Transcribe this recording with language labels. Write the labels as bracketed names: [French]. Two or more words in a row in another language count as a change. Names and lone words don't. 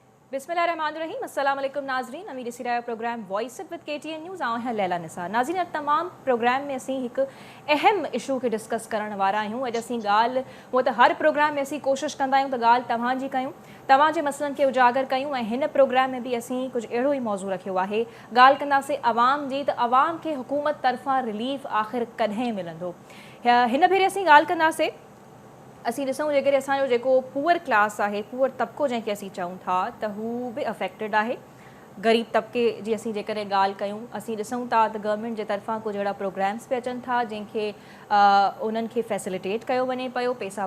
[Sindhi] बिस्मिल्लाहिर्रहमानिर्रहीम [Arabic] السلام عليكم [Sindhi] नाज़रीन अमीर सिराया प्रोग्राम वॉइस इट विद केटीएन न्यूज़ आऊं है लैला निसार नाज़रीन तमाम प्रोग्राम में असी एक अहम इशू के डिस्कस करण वारा आहियूं अॼु असी ॻाल्हि वो तो हर प्रोग्राम में असी कोशिश कंदा आहियूं त ॻाल्हि तव्हांजी कयूं तव्हांजे मसइलनि खे उजागर कयूं ऐं हिन प्रोग्राम में भी असी कुछ अहिड़ो ई मौज़ू रखियो आहे ॻाल्हि कंदासीं अवाम जी त अवाम खे हुकूमत तरफ़ां रिलीफ आख़िर कॾहिं मिलंदो हिन भेरे असी ॻाल्हि कंदासीं असी ॾिसूं जेकॾहिं असांजो जेको [English] poor class [Sindhi] आहे पुअर तबिको जंहिंखे असीं चऊं था त हू बि अफेक्टेड आहे ग़रीब तबिके जी असीं जेकॾहिं ॻाल्हि कयूं असीं ॾिसूं था त गवर्नमेंट जे तरफ़ां कुझु अहिड़ा प्रोग्राम्स बि अचनि था जंहिंखे उन्हनि खे फैसिलिटेट कयो वञे पियो पैसा